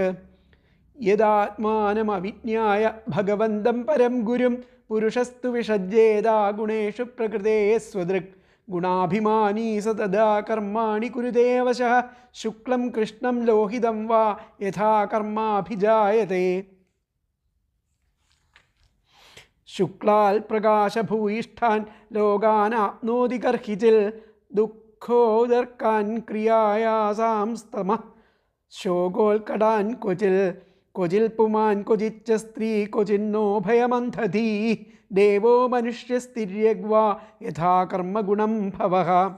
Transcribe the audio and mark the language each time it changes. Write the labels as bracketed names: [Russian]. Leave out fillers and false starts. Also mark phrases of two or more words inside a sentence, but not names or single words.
[Sanskrit] यदात्मानमविज्ञाय भगवन्तं परं गुरुं पुरुषस्तु विषज्येदा गुणेषु प्रकृतेः स्वदृक्. गुणाभिमानी स तदा कर्माणि कुरुते वशः शुक्लं कृष्णं लोहितं वा यथा कर्माभिजायते. ശുക്ലാൽ പ്രകാശഭൂയിഷ്ഠാൻ ലോകാനാപ്നോതി കർഹിച്ചിൽ ദുഃഖോദർക്കാൻ ക്രിയായാസാം സ്തമ ശോകോൽക്കടാൻ ക്വചിൽ ക്വചിൽ പുമാൻ ക്വചിച്ച സ്ത്രീ ക്വചിന്നോ ഭയമന്ധധീ ദേവോ മനുഷ്യസ്ഥിര്യഗ്വാ യഥാ കർമ്മഗുണം ഭവഃ.